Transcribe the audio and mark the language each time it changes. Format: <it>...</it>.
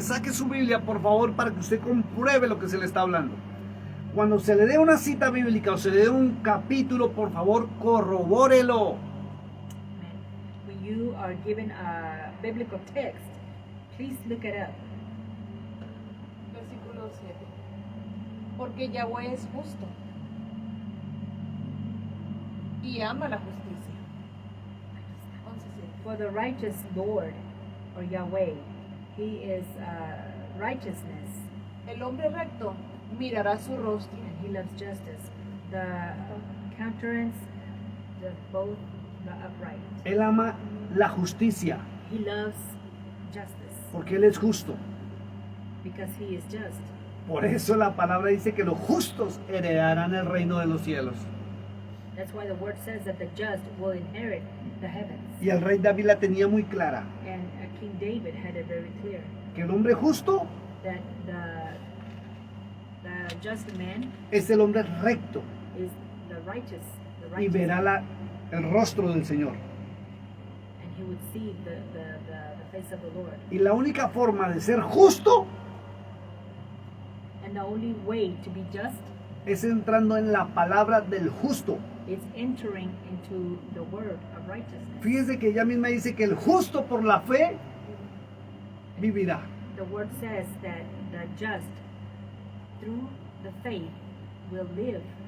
<es>Saque su Biblia, por favor, para que usted compruebe lo que se le está hablando. Cuando se le dé una cita bíblica o se le dé un capítulo, por favor, corrobórelo.</es> <en>When you are given a biblical text, please look it up.</en> <es>Versículo 7. Porque Yahweh es justo y ama la justicia. 11:7.</es> <en>For the righteous Lord, or Yahweh, He is righteousness,</en> <es>El hombre recto mirará su rostro.</es> <en>and He loves justice. The countenance of both the upright.</en> <es>Él ama la justicia</es> <en>He loves justice</en> <es>porque Él es justo.</es> <en>because He is just.</en> <es>Por eso la palabra dice que los justos heredarán el reino de los cielos.</es> <en>That's why the word says that the just will inherit the heavens.</en> <es>Y el rey David la tenía muy clara,</es> <en>And King David had it very clear</en> <es>que el hombre justo</es> <en>that the just man</en> <es>es el hombre recto</es> <en>is the righteous</en> <es>y verá el rostro del Señor.</es> <en>and he would see the face of the Lord.</en> <es>Y la única forma de ser justo</es> <en>And the only way to be just</en> <es>es entrando en la palabra del justo.</es> <en>is entering into the word of righteousness.</en> <es>Fíjese que ella misma dice que el justo por la fe vivirá.</es> <en>The word says that the just through the faith will live.</en>